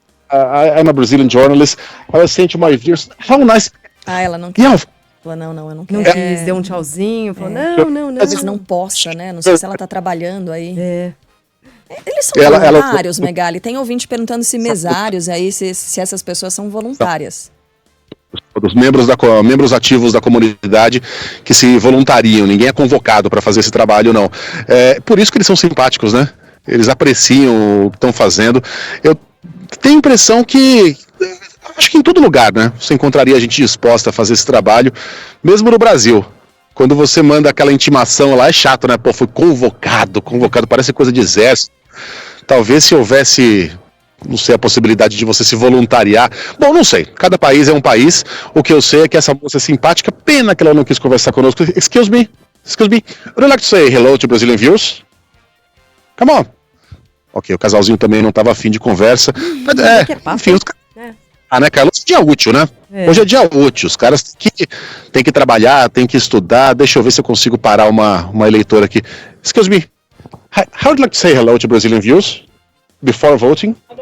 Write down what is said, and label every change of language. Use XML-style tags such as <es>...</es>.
<en>I'm a Brazilian journalist. I was saying to my viewers, how nice...</en> <pt>ela não quer. Falou, não, eu não quero. Não quis, deu um tchauzinho, falou, não. Às vezes não posta, né? Não sei se ela tá trabalhando aí. Eles são voluntários, Megali? Tem ouvinte perguntando se mesários aí, se essas pessoas são voluntárias. Os membros ativos da comunidade que se voluntariam, ninguém é convocado para fazer esse trabalho, não. Por isso que eles são simpáticos, né? Eles apreciam o que estão fazendo. Eu tenho a impressão que, acho que em todo lugar, né? Você encontraria gente disposta a fazer esse trabalho, mesmo no Brasil. Quando você manda aquela intimação lá, é chato, né? Pô, foi convocado, parece coisa de exército. Talvez se houvesse Não sei a possibilidade de você se voluntariar. Bom, não sei. Cada país é um país. O que eu sei é que essa moça é simpática. Pena que ela não quis conversar conosco.</pt> <en>Excuse me. Would you like to say hello to Brazilian viewers? Come on.</en> <pt>Ok, o casalzinho também não estava afim de conversa. Mas, enfim, né, Carlos? Hoje é dia útil, né? Hoje é dia útil. Os caras têm que trabalhar, têm que estudar. Deixa eu ver se eu consigo parar uma eleitora aqui.</pt> <en>Excuse me. How would you like to say hello to Brazilian viewers before voting?</en>